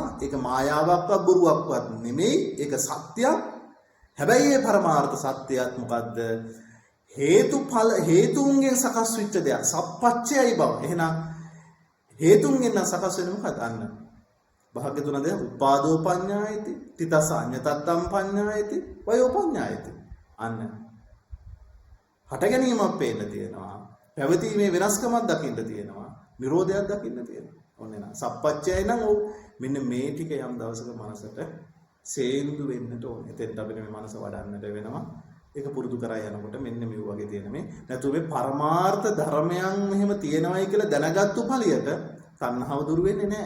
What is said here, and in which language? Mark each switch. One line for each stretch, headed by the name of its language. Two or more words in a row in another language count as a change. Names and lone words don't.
Sinhala: ඒක මායාවක්වත් බොරුවක්වත් නෙමෙයි. ඒක සත්‍යයක්. හැබැයි මේ පරමාර්ථ සත්‍යයත් මොකද්ද? හේතුන්ගෙන් සකස් වෙච්ච දෙයක්. සප්පච්චයයි බව. එහෙනම් හේතුන්ගෙන් සකස් වෙන්නේ මොකක්ද? අන්න භාග්‍යතුන දෙය
Pali: උපාදෝ පඤ්ඤායති, තිතස අඤ්ඤතත්තම් පඤ්ඤායති, වයෝ පඤ්ඤායති.
Sinhala: අන්න හට ගැනීමක් පේන්න තියෙනවා. පැවතීමේ වෙනස්කමක් දකින්න තියෙනවා. නිරෝධයක් දකින්න තියෙනවා. ඔන්න නේද? සප්පච්චයයි නම් ඔව් මෙන්න මේ ටික යම් දවසක මනසට සේන්දු වෙන්නට ඕනේ. එතෙන්ට අපිට මේ මනස වඩන්නට වෙනවා. ඒක පුරුදු කරා යනකොට මෙන්න මේ වගේ තියෙන මේ නැතු මේ පරමාර්ථ ධර්මයන් මෙහෙම තියෙනවයි කියලා දැනගත්තු ඵලියට තණ්හාව දුරු වෙන්නේ නැහැ.